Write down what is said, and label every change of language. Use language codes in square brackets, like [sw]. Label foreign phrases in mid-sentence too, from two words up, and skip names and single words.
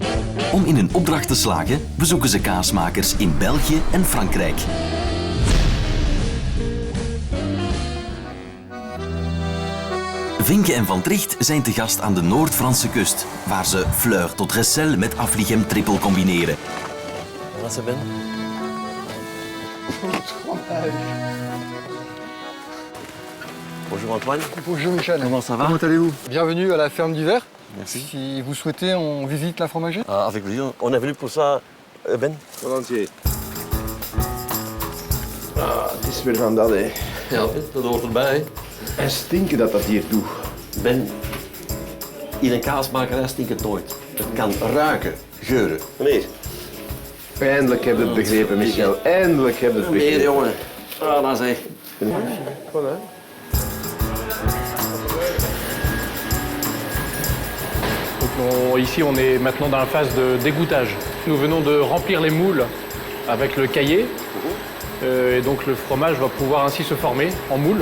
[nl] Om in hun opdracht te slagen, bezoeken ze kaasmakers in België en Frankrijk. Vinken en Van Tricht zijn te gast aan de Noord-Franse kust, waar ze fleur tot recel met affligem triple combineren. Wat ze ben? [fr] Bonjour Antoine. Bonjour Michel. Comment ça va? Comment allez-vous? Bienvenue à la ferme du Ver. Merci. Si vous souhaitez, on visite la fromagerie. Ah, avec plaisir. On est venu pour ça, Ben. Volontiers. [nl] Het is weer van dat, hè. Ja, dat hoort erbij. En stinken dat hier doet. Ben, in een kaasmakerij stinkt het nooit. Het kan ruiken, geuren. Meneer. Eindelijk heb je het begrepen, Michel. Eindelijk heb je het Meneer, begrepen. jongen. Ah, dat zeg. [fr] Voilà. Ici, on est maintenant dans la phase de dégouttage. Nous venons de remplir les moules avec le caillé. Et donc le fromage va pouvoir ainsi se former en moule.